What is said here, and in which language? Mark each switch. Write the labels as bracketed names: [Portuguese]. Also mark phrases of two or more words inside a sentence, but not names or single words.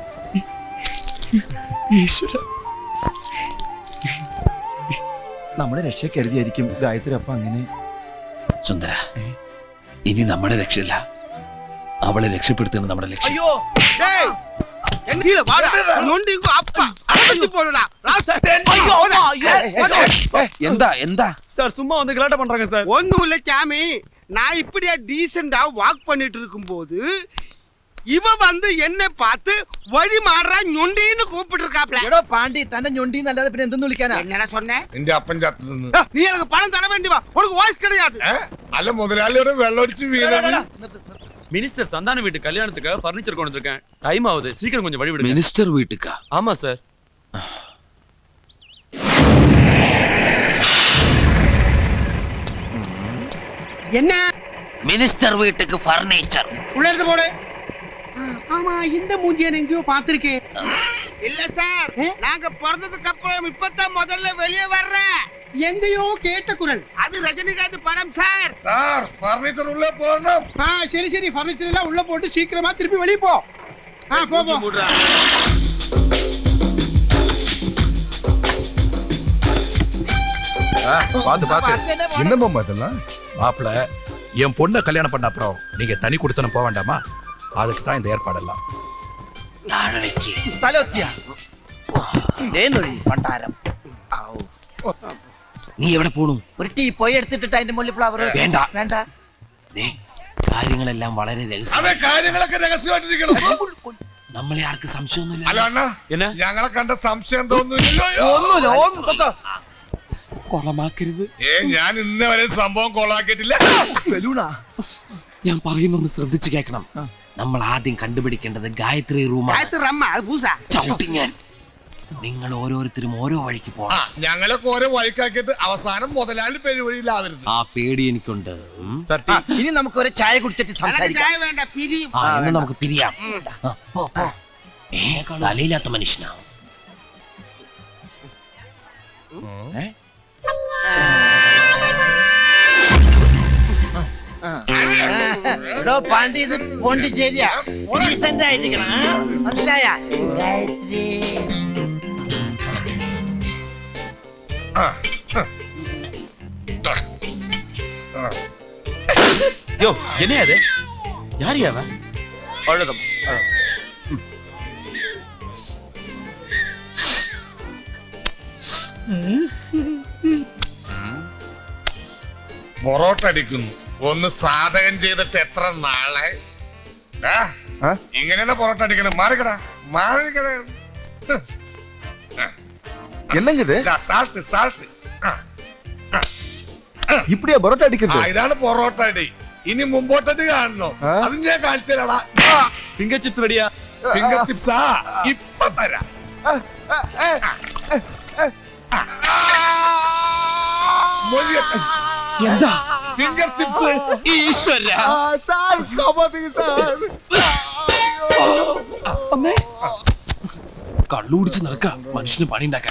[Malayalam] ഈശ്വര, നമ്മുടെ രക്ഷ കരുതിയായിരിക്കും ഗായത്രി അപ്പ അങ്ങനെ. സുന്ദര, ഇനി നമ്മുടെ രക്ഷയില്ല, അവളെ രക്ഷപ്പെടുത്തുന്നത് നമ്മുടെ ലക്ഷ്യം. [Tamil] ஐயோ டேய் என் கீழ வாடா நொண்டிங்க அப்பா அடச்சி போடுடா ராசா ஐயோ ஐயோ [Malayalam] എന്താ എന്താ [Tamil] சார் சும்மா வந்து கலாட்ட பண்றாங்க சார். ஒண்ணும் இல்ல சாமி, நான் இப்படியா டீசெண்டா வாக் பண்ணிட்டு இருக்கும்போது இவ வந்து என்ன பார்த்து வழி மாறா ഞൊണ്ടിன்னு கூப்பிட்டு இருக்காப்ல. [Malayalam] എടോ പാണ്ടി, തന്നെ ഞൊണ്ടി എന്നല്ലാതെ പിന്നെ എന്തെന്ന് വിളിക്കാനാ? [Tamil] என்னடா சொன்னே? [Malayalam] നിന്റെ അപ്പൻ ചത്തു നിന്ന്. [Tamil] நீ எனக்கு பணம் தர வேண்டி வா, உனக்கு வாய்ஸ் கிடையாது. [Malayalam] അല്ല മുതലാളിയുടെ വെള്ളമടിച്ച് വീണ. [Tamil] மினிஸ்டர் சந்தான வீட்டு கல்யாணத்துக்கு ஃபர்னிச்சர் கொண்டு வந்திருக்கேன். டைம் ஆகுது, சீக்கிரம் கொஞ்சம் வழி விடுங்க. [Malayalam] മിനിസ്റ്റർ വീട്ടുക്കാ? [Tamil] ஆமா சார். என்ன [Malayalam] മിനിസ്റ്റർ വീട്ടുക്ക് ഫർണിച്ചർ. [Tamil] உள்ள இருந்து போடு. ஆமா, இந்த மூஞ்சியை நான் எங்கேயோ பார்த்திருக்கேன். இல்ல சார், நாங்க பிறந்ததுக்கு அப்புறம் இப்பதான் முதல்ல வெளியே வர்றேன். எங்கேயோ கேட்ட குரல். அது ரஜினிகாந்த் படம் சார். [Malayalam] സാർ ഫർണിച്ചർ ഉള്ളിൽ പോകണം. [Tamil] சரி சரி, ஃபர்னிச்சர் எல்லாம் உள்ள போட்டு சீக்கிரமா திருப்பி வெளியே போ. போ போ. பாத்து பாத்து. என்ன மாமா இதெல்லாம்? மாப்பிள, என் பொண்ணை கல்யாணம் பண்ண அப்புறம் நீங்க தனி கொடுத்தனும் போக வேண்டாமா? அதுக்கு தான் இந்த ஏற்பாடெல்லாம். [Malayalam] താഴെ വെക്ക്. സ്ഥലമെത്തിയാ പണ്ടാരം. നീ എവിടെ പോണു? ഒരു ടീ പോയി എടുത്തിട്ട് അതിന്റെ മുകളിൽ ഫ്ലവർ വേണ്ട. വേണ്ട. ദേ, കാര്യങ്ങളെല്ലാം വളരെ രഹസ്യം. അതെ, കാര്യങ്ങളൊക്കെ രഹസ്യമായിട്ടിരിക്കണം. നമ്മളെ ആർക്ക് സംശയമൊന്നുമില്ല. അല്ല അണ്ണാ, [Tamil] என்ன? [Malayalam] ഞങ്ങളെ കണ്ട സംശയം തോന്നുന്നില്ലല്ലോ. കൊളമാക്കരുത്. ഞാൻ ഇന്ന് വരെ സംഭവം കൊളാക്കിയിട്ടില്ല. ബലൂണാ? ഞാൻ പറയുന്നൊന്ന് ശ്രദ്ധിച്ചു കേൾക്കണം. നമ്മൾ ആദ്യം കണ്ടുപിടിക്കേണ്ടത് ഗായത്രി റൂമാണ്. [Tamil] காயத்ரி அம்மா, அது பூசா. [Malayalam] ചവിട്ടി ഞാൻ. നിങ്ങൾ ഓരോരുത്തരും ഓരോ വഴിക്ക് ആ, പോകണം. ഞങ്ങളൊക്കെ ഓരോ വഴിക്കാക്കിയിട്ട് അവസാനം മുതലാളി പെരുവഴിയിലാവരുത്. ആ പേടി എനിക്കുണ്ട്. [Tamil] சார் டீ. [Malayalam] ഇനി നമുക്ക് ഒരു ചായ കുടിച്ചിട്ട് [Tamil] எனக்கு [Malayalam] സംസാരിക്കാം. [Tamil] சாய வேண்டாம், பிரியும். [Malayalam] ആ, എന്നാ നമുക്ക് പിരിയാം. ആ, പോ, പോ. തലയില്ലാത്ത മനുഷ്യനാ. എടോ പാണ്ടി, ഇത് പോണ്ടിച്ചേരിയാ. ഡീസന്റ് ആയിരിക്കണം, മനസ്സിലായ? ഗായത്രി. [Tamil] யோ, என்ன அது? யார் அவன்? அழுதம். [Malayalam] പൊറോട്ട അടിക്കുന്നു. ഒന്ന് സാധകം ചെയ്തിട്ട് എത്ര നാളെ? ഇങ്ങനെയാണ് പൊറോട്ട അടിക്കണം. മാറിക്കടാ, മാറിക്കടാ. [Tamil] என்னங்க இது? [English] salt salt. [Tamil] இப்படியா பரோட்டா அடிக்கிறது? [Malayalam] ഇതാണ് പൊറോട്ട അടി. ഇനി മുമ്പോട്ടടി കാണണോ? അത് ഞാൻ കാണിച്ചതാടാ. [English] finger chips [Tamil] ரெடியா? [English] finger chips? [Malayalam] ഇപ്പൊ തരാം. എന്താ? [English] finger chips. [Malayalam] ഈശ്വര. കള്ളുകുടിച്ച് നടക്ക മനുഷ്യന് പണി ഉണ്ടാക്കാൻ.